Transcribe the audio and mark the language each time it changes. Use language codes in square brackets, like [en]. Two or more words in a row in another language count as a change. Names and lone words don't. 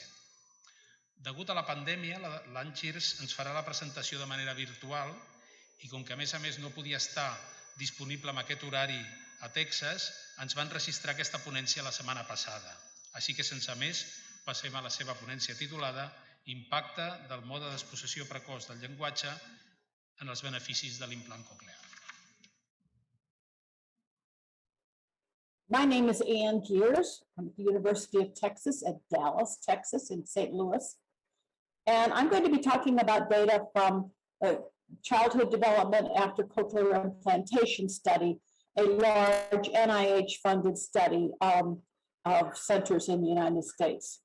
[ca] Degut a la pandèmia, Geers ens farà la presentació de manera virtual i com que a més no podia estar disponible en aquest horari a Texas, ens van registrar aquesta ponència la setmana passada. Així que sense més, passem a la seva ponència titulada Impacte del mode d'exposició precoç del llenguatge en els beneficis de l'implant coclear. [en] My name is Geers. I'm at the University of Texas at Dallas, Texas, in St. Louis. And I'm going to be talking about data from the childhood development after cochlear implantation study, a large NIH-funded study of centers in the United States.